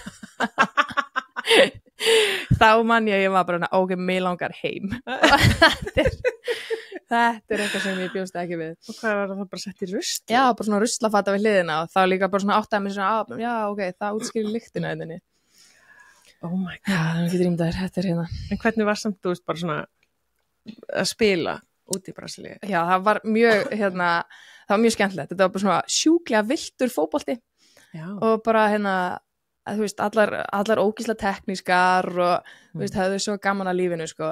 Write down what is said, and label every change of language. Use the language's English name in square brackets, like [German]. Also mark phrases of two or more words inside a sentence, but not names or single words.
[Icelandic] Þá man ég var bara ok, mig langar heim. Þetta er eitthvað sem ég bjóst ekki við. Og hvað var það bara sett í rusl? Já, bara svona ruslafata við hliðina og þá líka bara svona áttaði mig svona já, ok, það útskýrir lyktina henni. [English] Oh my god. [Icelandic] Já, það getur ímdaðir, þetta er En hvernig var samt, þú veist, bara svona að spila út í Brasilíu? Já, það var mjög, það var mjög skemmtilegt. Þetta var bara svona sjúklega villtur fótbolti og bara, þú veist, allar ógeðslega teknískar og, þú veist, höfðu svo gaman að lífinu, sko.